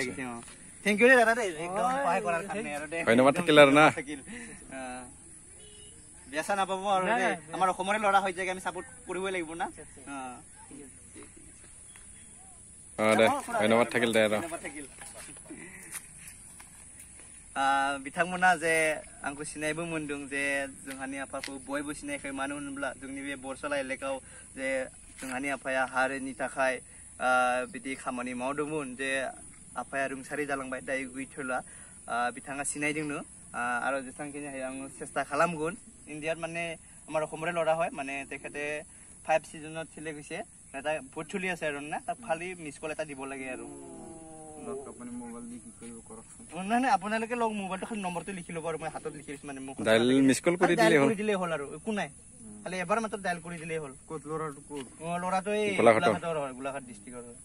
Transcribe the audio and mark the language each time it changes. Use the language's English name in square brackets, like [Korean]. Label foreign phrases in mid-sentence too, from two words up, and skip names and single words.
[Assamese] লাগিছে [English] thank you [Assamese] দাদা দে একদম সহায় কৰাৰ কাৰণে আৰু দে ধন্যবাদ থাকিল আৰু না বেচা নাপাব আৰু দে আমাৰ অসমৰে ল'ৰা হৈ যায় আমি সাপোৰ্ট কৰিবই লাগিব না দে ধন্যবাদ থাকিল দে আৰু ধন্যবাদ থাকিল [Bodo] बिथांमोना जे आंखौ सिनायबो मोनदों जे जोंहानि आफाखौ बयबो सिनायखायो मानो होनोब्ला जोंनि बे बरसला एलेकायाव जे जोंहानि आफाया हारिनि थाखाय बिदि खामानि मावदोंमोन जे आफाया रुंसारि जालांबाय दायो गैथ'ला बिथाङा सिनायदोंनो आरो जेसांखिनि हायो आं চেষ্টা खालामगोन इण्डियात माने [Assamese] আমাৰ অসমৰে ল'ৰা হয় মানে তেখেতে 5 সিজনত চিলে গৈছে এটা ভোট চলি আছে আৰু না তাক খালি [English] miss call [Assamese] এটা দিব লাগে আৰু আপুনি মোবাইল দি কি কৰিব কৰকচোন নাই আপোনালোকে লগ মোবাইলটো খালি নম্বৰটো লিখি ল'ব আৰু মই হাতত লিখি দিছো মানে মোক [English] dial miss call কৰি [Assamese] দিলেই হ'ল আৰু একো নাই খালি এবাৰ মাত্ৰ ডাইল কৰি দিলেই হ'ল ক'ত ল'ৰাটো ক'ত ল'ৰাটো এই গোলাঘাট ডিষ্ট্ৰিক্টৰ হয়